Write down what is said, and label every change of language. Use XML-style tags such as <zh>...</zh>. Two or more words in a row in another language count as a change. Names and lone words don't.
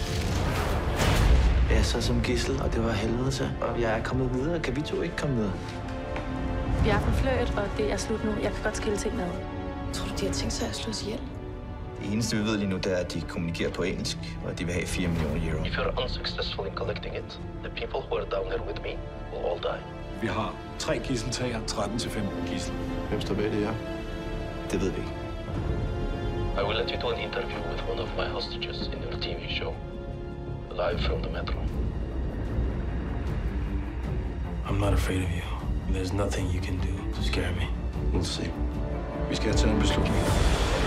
<da>Jeg sad som gidsel, og det var helvede til. Og jeg er kommet videre. Kan vi to ikke komme videre? Vi har haft en flirt, og det er slut nu. Jeg kan godt skille ting med. Tror du, de har tænkt sig at slå os ihjel? Det eneste, vi ved lige nu, det er, at de kommunikerer på engelsk, og at de vil have 4 millioner euro.</da> <en>If you're unsuccessful in collecting it, the people who are down here with me will all die.</en> <da>Vi har 3 gidseltager, 13-15 gidsel. Hvem står bag det her? Det ved vi ikke.</da> <en>I will let you do an interview with one of my hostages in your TV show, live from the metro. I'm not afraid of you. There's nothing you can do to scare me. We'll see.</en> <da>Vi skal have taget en beslutning.</da>